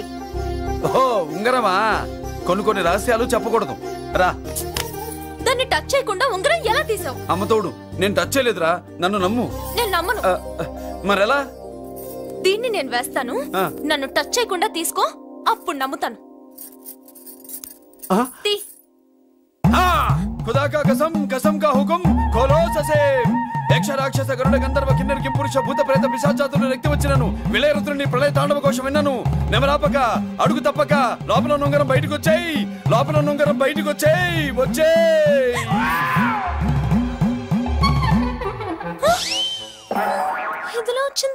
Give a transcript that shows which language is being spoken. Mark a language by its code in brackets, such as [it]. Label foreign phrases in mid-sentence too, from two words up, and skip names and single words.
[te] ఓహో, ఉంగరమా? కొన్ని రహస్యాలు చెప్పకూడదు. రా. దాన్ని టచ్ చేయకుండా ఉంగరం ఎలా తీసావు? అమ్మతోడు, నేను టచ్ చేయలేదురా, నన్ను నమ్ము. నేను నమ్మను. మరెలా? దీన్ని నేను వేస్తాను, నన్ను టచ్ చేయకుండా తీసుకో, అప్పుడు నమ్ముతాను. [hi] खुदा का कसम, कसम का हुकुम, खोलो ससे. [te] యక్ష రాక్షస గరుడ గంధర్వ కిన్నెర కింపురుష భూత ప్రేత పిశాచాతులు రక్తి వచ్చినను విలయ రుద్రుని ప్రళయ తాండవ కోశం విన్నను. నెమరాపక అడుగు తప్పక లోపల నుంగరం బయటకు వచ్చేయి, లోపల నుంగరం బయటకు వచ్చేయి, వచ్చేయి. ఇదిలో వచ్చింది